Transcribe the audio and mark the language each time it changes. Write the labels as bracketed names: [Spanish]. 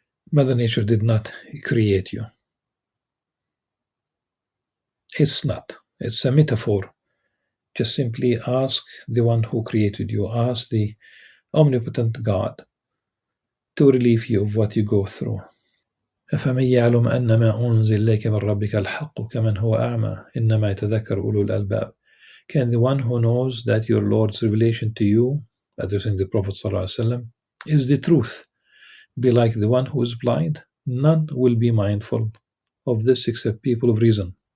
[English] Mother Nature did not create you. It's not. It's a metaphor. Just simply ask the one who created you. Ask the omnipotent God to relieve you of what you go through. [Arabic] أفمن يعلم أن ما أنزل إليك من ربك الحق كمن هو أعمى إنما يتذكر أولو الألباب. [English] Can the one who knows that your Lord's revelation to you, addressing the Prophet ﷺ, is the truth, be like the one who is blind? None will be mindful of this except people of reason.